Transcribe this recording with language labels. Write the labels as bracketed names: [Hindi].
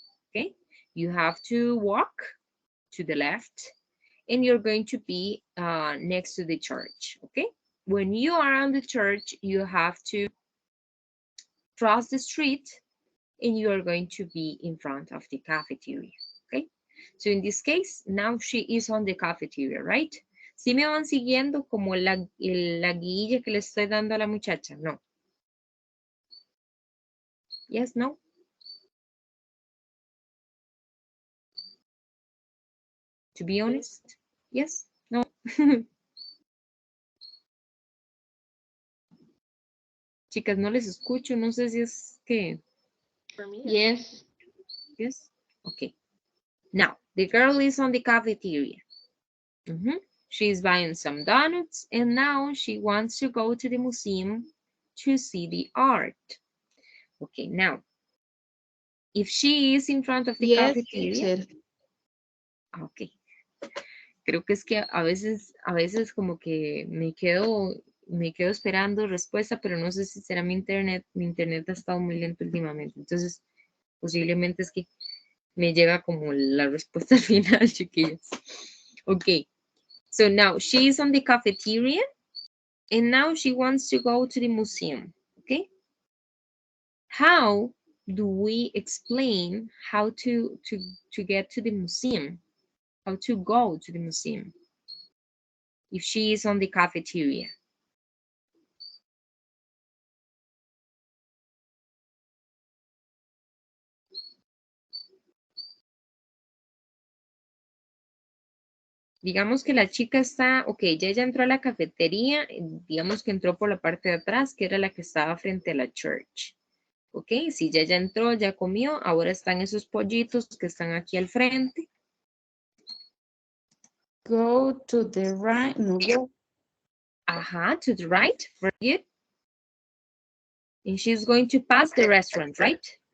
[English] Okay, you have to walk to the left and you're going to be next to the church. Okay, when you are on the church, you have to cross the street and you are going to be in front of the cafeteria. Okay, so in this case, now she is on the cafeteria, right? [Spanish] ¿Sí me van siguiendo como la guía que le estoy dando a la muchacha? No. [English] Yes, no? To be honest, yes, no. [Spanish] Chicas, no les escucho, no sé si es que... [English] For me, Yes. Yes, okay. Now, the girl is on the cafeteria. She's buying some donuts and now she wants to go to the museum to see the art. Okay, now, if she is in front of the Yes, cafeteria, teacher. okay. [Spanish] Creo que es que a veces como que me quedo esperando respuesta, pero no sé si será mi internet. Mi internet ha estado muy lento últimamente, entonces posiblemente es que me llega como la respuesta al final, chiquillos. Okay, so now she is on the cafeteria and now she wants to go to the museum, okay? How do we explain how to get to the museum? How to go to the museum. If she is on the cafeteria. Digamos que la chica está, ok, ya ella entró a la cafetería, digamos que entró por la parte de atrás, que era la que estaba frente a la church. Ok, si ya entró, ya comió, ahora están esos pollitos que están aquí al frente. [English] Go to the right. No, go. Ajá, to the right, very good. And she's going to pass the restaurant, right?